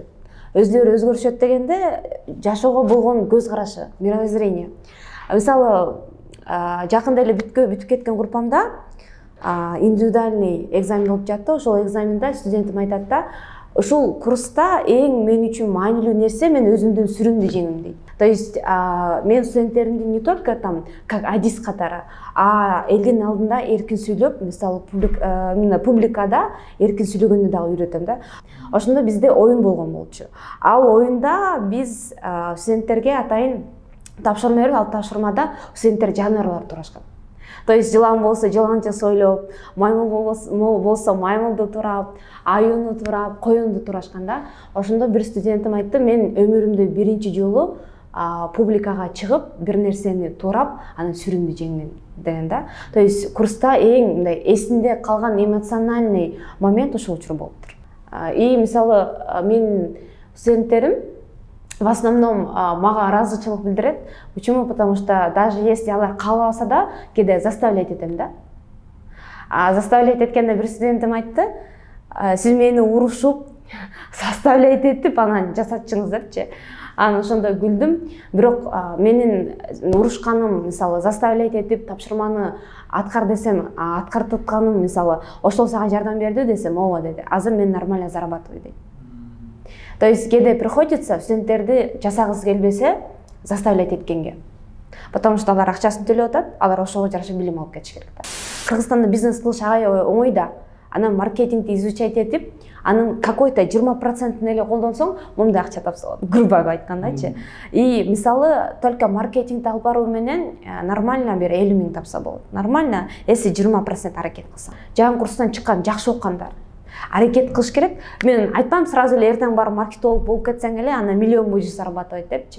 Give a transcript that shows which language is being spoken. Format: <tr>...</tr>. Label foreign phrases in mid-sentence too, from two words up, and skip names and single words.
<ky>Өзүлөрү өзгөрүшөт дегенде жашоого болгон көз карашы, мировоззрение. Мисалы, жакында эле бүтүп кеткен группамда</ky> <ru>индивидуальный экзамен</ru> <ky>болуп жатты. Ошол экзаменде студентим айтат да, ушул курста эң мен үчүн маанилүү нерсе мен өзүмдүн сүрүмдү жеңим дейт.</ky> <ru>То есть</ru> <ky>мен студенттеримди</ky> <ru>не только там как</ru> <ky>адис катары, элдин алдында эркин сүйлөп, мисалы публикада эркин сүйлөгөндү дагы үйрөтөм да. Ошондо бизде оюн болгон болчу. Ал оюнда биз студенттерге атайын тапшырма берип, ал тапшырмада студенттер жанрлар турашкан.</ky> <ru>То есть</ru> <ky>жылан болсо жыланчы сойлоп, маймыл болсо маймылду турап, аюуну турап, коюнду турашкан да. Ошондо бир студентим айтты, мен өмүрүмдө биринчи жолу публикага чыгып, бир нерсени турап, анан сүрүмдү жеңдим деген да.</ky> <ru>То есть</ru> <ky>курста эң мындай эсимде калган</ky> <ru>эмоциональный момент</ru> <ky>ошол учур болуптур. И мисалы менин студенттерим</ky> <ru>в основном</ru> <ky>мага ыраазычылык билдирет.</ky> <ru>Почему? Потому что даже если</ru> <ky>алар каалабаса да, кээде заставлять этем да. Заставлять эткенде бир студентим айтты, сиз мени урушуп, заставлять этип анан жасатчыңыз депчи. Анан ошондо күлдүм. Бирок менин урушканым, мисалы, заставлять этип тапшырманы аткар десем, аткартытканым, мисалы, ошол сага жардам берди десем, ооба деди. Азыр мен</ky> <ru>нормально зарабатываю</ru> <ky>дейт.</ky> <ru>То есть</ru> <ky>кээде приходится студенттерди жасагысы келбесе заставлять эткенге.</ky> <ru>Потому что</ru> <ky>алар акчасын төлөп атат, алар ошого жараша билим алып кетиш керек да. Кыргызстанда бизнес кылыш аябай оңой да. Анан маркетингди изучать этип, анын какой-то 20% эле колдонсоң, мындай акча тапса болот. Грубо айткандачы. И мисалы, только маркетингди алып баруу менен нормально бир 50 000 тапса болот.</ky> <ru>Нормально, если</ru> <ky>20% аракет кылсаң. Жаңы курстан чыккан, жакшы окугандар аракет кылыш керек. Мен айтпам сразу эле эртең барып маркетолог болуп кетсең эле ана миллион божу зарабатывать депчи.</ky>